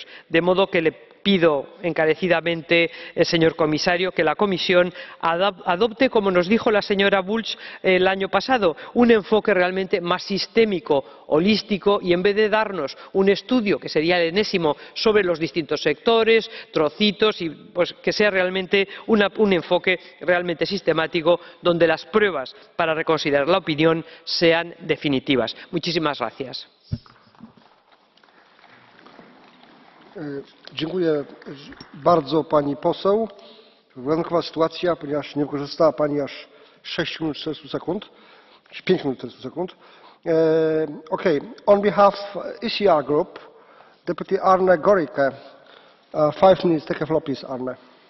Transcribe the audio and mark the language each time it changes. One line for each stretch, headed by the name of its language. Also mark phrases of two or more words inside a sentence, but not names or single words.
Spanish: De modo que le pido encarecidamente, señor Comisario, que la Comisión adopte, como nos dijo la señora Bulc el año pasado, un enfoque realmente más sistémico, holístico, y en vez de darnos un estudio que sería el enésimo sobre los distintos sectores, trocitos, y pues que sea realmente un enfoque realmente sistemático donde las pruebas para reconsiderar la opinión sean definitivas. Muchísimas gracias.
Polish: Dziękuję bardzo pani poseł. Wyjątkowa sytuacja, ponieważ nie wykorzystała pani aż 6 minut 40 sekund, czy 5 minut 40 sekund.
English: Okay. On behalf of ECR Group, Deputy Arne Gorike, 5 minutes. Take a floor, please, Arne.